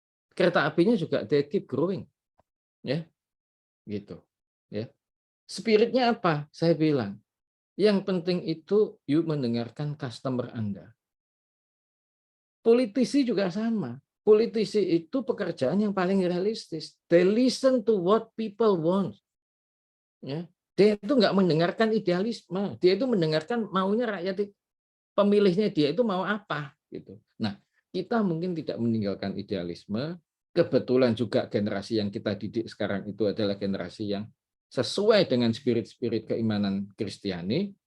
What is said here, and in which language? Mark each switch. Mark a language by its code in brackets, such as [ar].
[id] Kereta apinya juga [en] they keep growing, [id] ya, gitu, ya. Spiritnya apa? Saya bilang, yang penting itu yuk mendengarkan customer Anda. Politisi juga sama. Politisi itu pekerjaan yang paling realistis. [en] They listen to what people want. [id] Ya, dia itu nggak mendengarkan idealisme. Dia itu mendengarkan maunya rakyat, pemilihnya dia itu mau apa, gitu. Nah, kita mungkin tidak meninggalkan idealisme. Kebetulan juga generasi yang kita didik sekarang itu adalah generasi yang sesuai dengan spirit-spirit keimanan Kristiani.